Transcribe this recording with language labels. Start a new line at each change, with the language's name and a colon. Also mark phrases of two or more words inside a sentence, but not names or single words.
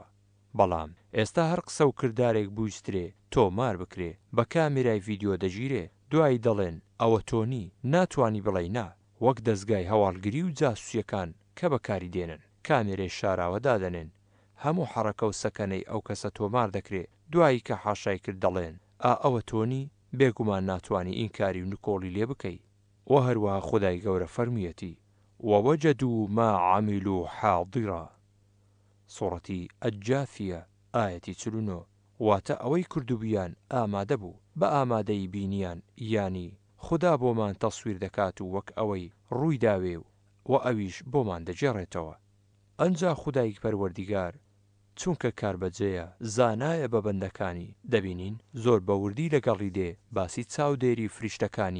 Central Kurdish: بەڵام ئێستا هەر قسە و کردارێک بویسترێ تۆمار بکرێ بە کامێرای ڤیدیۆ دەگیرێ دوایی دەڵێن ئەوە تۆنی ناتوانی بڵێ نا وەک دەستگای هەواڵگری و جاسوسیەکان کە بەکاری دێنن کامێرەی شاراوە دادەنێن هەموو حەڕەکە و سەکەنەی ئەو کەسە تۆمار دەکرێ دوایی کە حاشای کرد دەڵێن ئەوە تۆنی بێگومان ناتوانی ئینکاری و نکۆڵی لێ بکەی. و هەروەها خودای گەورە فەرمیەتی
Arabic: ووجدوا ما عملوا حاضرا
Central Kurdish: سوڕەتی ئەجاثیە ئایەتی 49. واتە ئەوەی کردوبیان ئامادە بوو بە ئامادەی بینیان یانی خوددا بۆمان تەسویر دەکات و وەک ئەوەی ڕووی داوێ و ئەویش بۆمان دەجێڕێتەوە. ئەنجا خودای پەروەردیگار چونکە کاربەجێیە زانایە بە بەندەکانی دەبینین زۆر بەوردی لەگەڵی دێ باسی چاودێری فریشتەکانی